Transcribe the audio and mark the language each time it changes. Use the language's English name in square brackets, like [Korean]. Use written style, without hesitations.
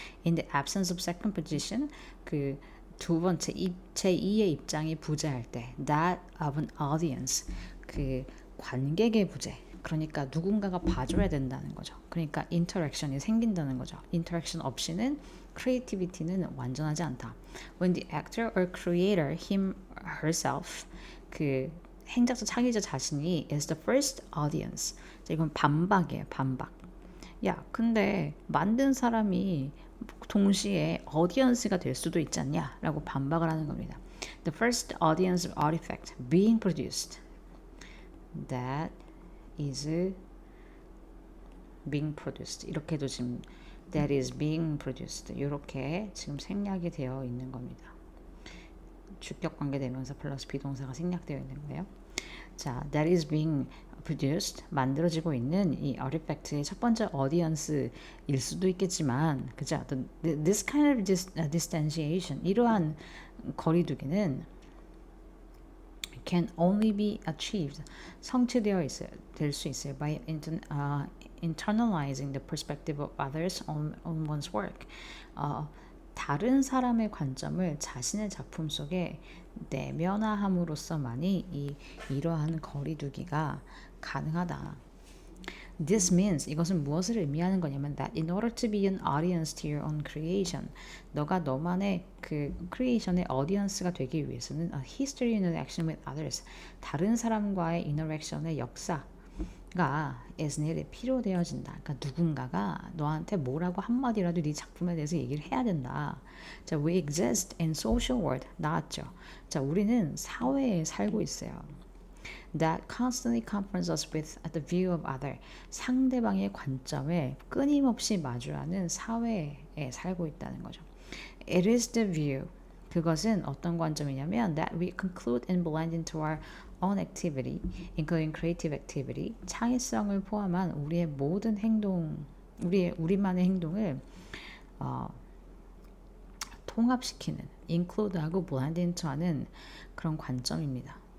[English] In the absence of second position, [Korean] 그 두 번째 제2의 입장이 부재할 때 [English] that of an audience, [Korean] 그 관객의 부재. 그러니까 누군가가 봐줘야 된다는 거죠. 그러니까 인터랙션이 생긴다는 거죠. 인터랙션 없이는 크리에이티비티는 완전하지 않다. [English] When the actor or creator him herself [Korean] 그 행작자 창의자 자신이 [English] is the first audience. [Korean] 자, 이건 반박이에요. 반박. 야, 근데 만든 사람이 동시에 audience가 될 수도 있지 않냐? 라고 반박을 하는 겁니다. [English] The first audience artifact being produced. That is being produced. [Korean] 이렇게도 지금 [English] that is being produced. [Korean] 이렇게 지금 생략이 되어 있는 겁니다. 주격 관계 대명사 플러스 비동사가 생략되어 있는 거예요. 자, [English] that is being produced, [Korean] 만들어지고 있는 이 artifact의 첫 번째 audience일 수도 있겠지만, 그죠? [English] This kind of distanciation, [Korean] 이러한 거리두기는 [English] can only be achieved [Korean] 성취되어 있어요. 될 수 있어요. [English] by internalizing the perspective of others on one's work. [Korean] 다른 사람의 관점을 자신의 작품 속에 내면화함으로써만이 이러한 거리두기가 가능하다. [English] This means [Korean] 이것은 무엇을 의미하는 거냐면 [English] that in order to be an audience to your own creation, [Korean] 너가 너만의 그 크리에이션의 어디언스가 되기 위해서는 [English] a history in interaction with others, [Korean] 다른 사람과의 인터랙션의 역사가 [English] is needed, [Korean] 필요되어진다. 그러니까 누군가가 너한테 뭐라고 한마디라도 네 작품에 대해서 얘기를 해야 된다. [English] 자, we exist in social world. [Korean] 나왔죠. 자, 우리는 사회에 살고 있어요. [English] That constantly confronts us with the view of other. [Korean] 상대방의 관점에 끊임없이 마주하는 사회에 살고 있다는 거죠. [English] It is the view. [Korean] 그것은 어떤 관점이냐면 [English] that we conclude and blend into our own activity, including creative activity. [Korean] 창의성을 포함한 우리의 모든 행동, 우리만의 행동을 통합시키는, include하고 [English] blend into [Korean] 하는 그런 관점입니다.